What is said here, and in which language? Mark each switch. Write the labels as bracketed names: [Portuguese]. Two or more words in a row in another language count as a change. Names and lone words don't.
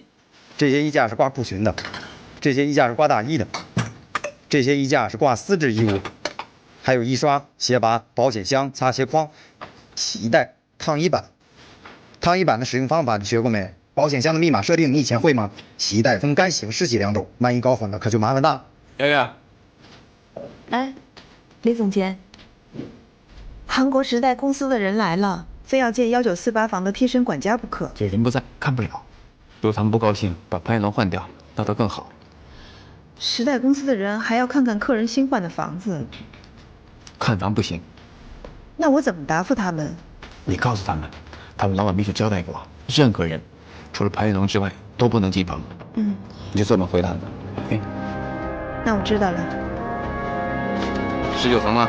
[Chinese] 這些衣架是掛褲裙的，這些衣架是掛大衣的，這些衣架是掛絲質衣物，還有衣刷、鞋拔、保險箱、擦鞋筐、洗衣袋、燙衣板。燙衣板的使用方法你學過沒？保險箱的密碼設定你以前會嗎？洗衣袋分乾洗和濕洗2種，萬一搞混了可就麻煩大了。瑤瑤，哎，李總監。韓國時代公司的人來了，非要見1948房的貼身管家不可。這人不在，看不了。如果他們不高興，把潘一龍換掉，那都更好。時代公司的人還要看看客人新換的房子。看房不行。那我怎麼答復他們？你告訴他們，他們老闆秘書交代過，任何人除了潘一龍之外都不能進房。嗯。你就這麼回答的。OK。那我知道了。 19層嗎？